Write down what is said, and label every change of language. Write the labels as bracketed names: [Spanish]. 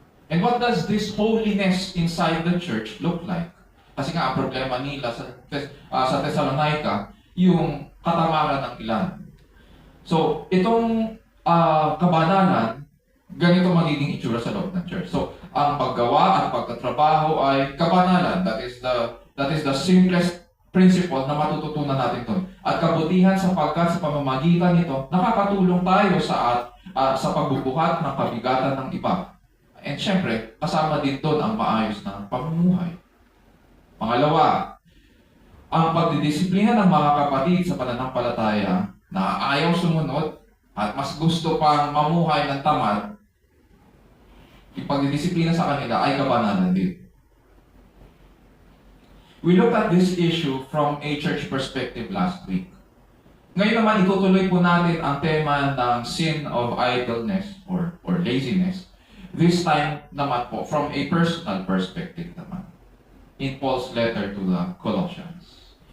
[English] And what does this holiness inside the church look like? [Filipino] Kasi nga, ang problema nila sa Thessalonica, yung katamaran ng ilan. So, itong kabanalan, ganito magiging itsura sa loob ng church. So, ang paggawa at pagtatrabaho ay kabanalan. [English] That is the simplest principle [Filipino] na matututunan natin doon. At kabutihan sapagkat sa pamamagitan nito, nakakatulong tayo sa pagbubuhat ng kabigatan ng iba. And syempre, kasama din doon ang maayos na pamumuhay. Pangalawa, ang pagdidisiplina ng mga kapatid sa pananampalataya na ayaw sumunod at mas gusto pang mamuhay ng tamad, yung pagdidisiplina sa kanila ay kabanalan din. [English] We looked at this issue from a church perspective last week. [Filipino] Ngayon naman, itutuloy po natin ang tema ng [English] sin of idleness or laziness. This time naman po, from a personal perspective naman. In Paul's letter to the Colossians.